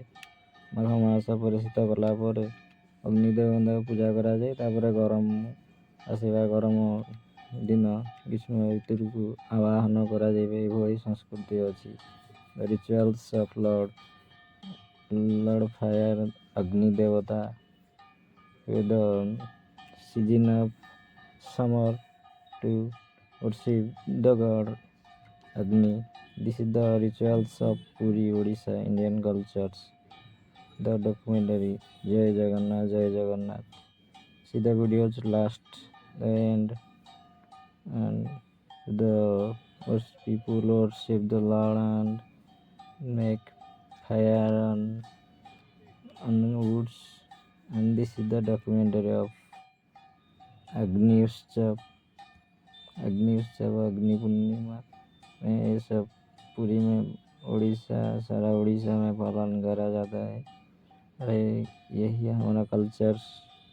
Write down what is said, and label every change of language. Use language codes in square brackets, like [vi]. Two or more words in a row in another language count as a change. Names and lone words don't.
[or] ମାଘ ମାସ ପରିଶୀତ କଲା ପରେ ଅଗ୍ନି ଦେବତାଙ୍କୁ ପୂଜା କରାଯାଏ। ତାପରେ ଗରମ ଦିନ ଗ୍ରୀଷ୍ମ ଋତୁକୁ ଆବାହନ କରାଯାଏ। ଏଭଳି ସଂସ୍କୃତି ଅଛି। [en] rituals of Lord Fire [or] ଅଗ୍ନି ଦେବତା [en] with the season of summer to worship the god Agni. This is the rituals of Puri, Odisha, Indian cultures. The documentary Jai Jagannath, Jai Jagannath. See the videos last the end, and the people worship the Lord and make fire on woods. And this is the documentary of [hi] अग्नि उत्सव अग्नि पूर्णिमा में ये सब पुरी में सारा उड़ीसा में पालन करा जाता है। यही हमारा कल्चर